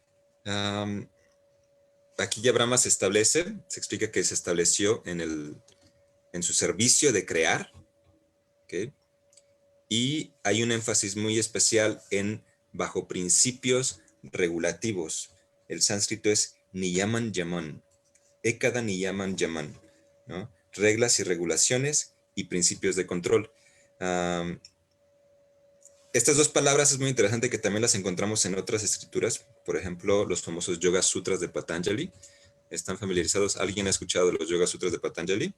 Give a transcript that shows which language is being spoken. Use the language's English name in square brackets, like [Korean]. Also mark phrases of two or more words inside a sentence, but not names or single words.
[Spanish] Aquí ya Brahma se explica que se estableció en su servicio de crear, ¿okay? Y hay un énfasis muy especial en bajo principios regulativos. El sánscrito es [Sanskrit] नियमन् यमन्. एकदा नियमन् यमन्, ¿no? [Spanish] Reglas y regulaciones y principios de control. Estas dos palabras es muy interesante que también las encontramos en otras escrituras. Por ejemplo, los famosos Yoga Sutras de Patanjali. ¿Están familiarizados? ¿Alguien ha escuchado de los Yoga Sutras de Patanjali?